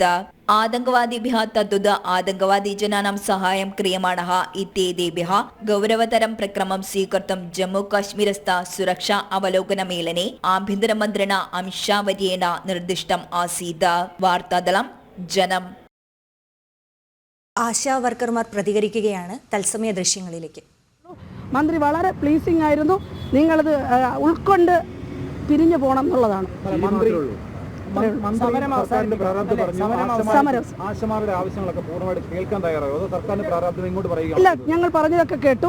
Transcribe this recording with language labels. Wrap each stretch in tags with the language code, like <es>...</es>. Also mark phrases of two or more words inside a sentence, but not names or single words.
<sa>आतङ्कवादिभ्यः तद्वत् आतङ्कवादीजनानां सहायं क्रियमाणः इत्येतेभ्यः गौरवतरं प्रक्रमं स्वीकर्तुं जम्मूकाश्मीरस्थ सुरक्षा अवलोकनमेलने आभ्यन्तरमन्त्रिणा अमित शाह वर्येण निर्दिष्टम् आसीत्। वार्तादलं जനം।</sa> <ml>ആശാ വർക്കർമാർ പ്രതികരിക്കുകയാണ് തത്സമയ ദൃശ്യങ്ങളിലേക്ക്. മന്ത്രി വളരെ പ്ലീസിംഗ് ആയിരുന്നു. നിങ്ങളത് ഉൾക്കൊണ്ട് പിരിഞ്ഞു പോകണം എന്നുള്ളതാണ്. ഇല്ല, ഞങ്ങൾ പറഞ്ഞതൊക്കെ കേട്ടു.</ml>